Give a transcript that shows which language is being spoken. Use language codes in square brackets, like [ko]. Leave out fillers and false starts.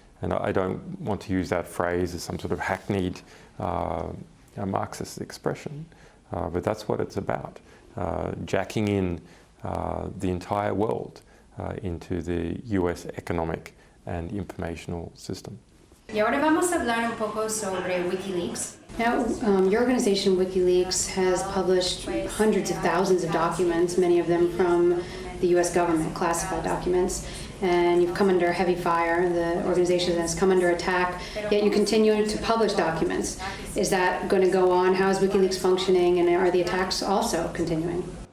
[en] And I don't want to use that phrase as some sort of hackneyed Marxist expression, but that's what it's about, jacking in the entire world into the US economic and informational system. [es] Y ahora vamos a hablar un poco sobre WikiLeaks. [en] Now, your organization, WikiLeaks, has published hundreds of thousands of documents, many of them from the US government, classified documents, and you've come under heavy fire. The organization has come under attack, yet you continue to publish documents. Is that going to go on? How is WikiLeaks functioning, and are the attacks also continuing?